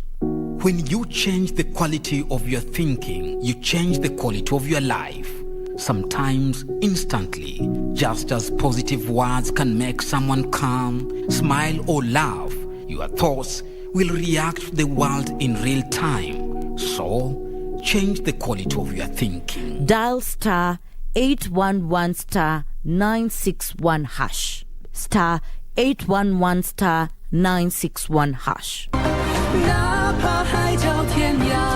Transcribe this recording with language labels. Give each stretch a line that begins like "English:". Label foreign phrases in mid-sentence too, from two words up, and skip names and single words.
English: When you change the quality of your thinking, you change the quality of your life. Sometimes instantly, just as positive words can make someone calm, smile or laugh, your thoughts will react to the world in real time. So, change the quality of your thinking. Dial star 811 star 961 hash. Star 811 star 961 hash.
Chinese: 哪怕海角天涯